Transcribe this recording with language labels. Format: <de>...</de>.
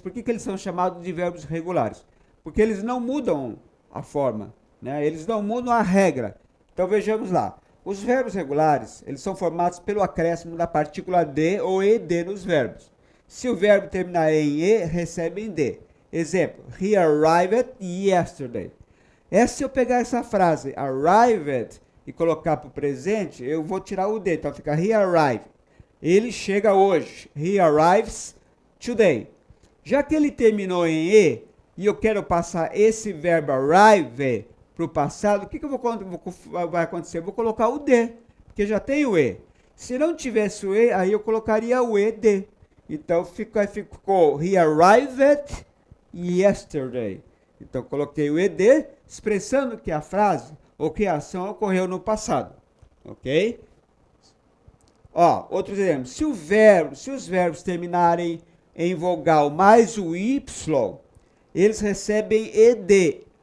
<pt>Por que eles são chamados de verbos regulares? Porque eles não mudam a forma, né? Eles não mudam a regra. Então vejamos lá. Os verbos regulares, eles são formados pelo acréscimo da partícula de ou ed nos verbos. Se o verbo terminar em e, recebe em d.</pt> <en>Exemplo, he arrived yesterday.</en> <pt>Se eu pegar essa frase, arrived, e colocar para o presente, eu vou tirar o d. Então fica</pt> <en>he arrived.</en> <pt>Ele chega hoje.</pt> <en>He arrives today.</en> <pt>Já que ele terminou em e eu quero passar esse verbo arrive para o passado, o que vai acontecer? Eu vou colocar o D, porque já tem o E. Se não tivesse o E, aí eu colocaria o ED. Então ficou</pt> <en>he arrived yesterday.</en> <pt>Então coloquei o ED, expressando que a frase ou que a ação ocorreu no passado. Ok? Ó, outros exemplos. Se os verbos terminarem em vogal mais o Y, eles recebem ed.</pt>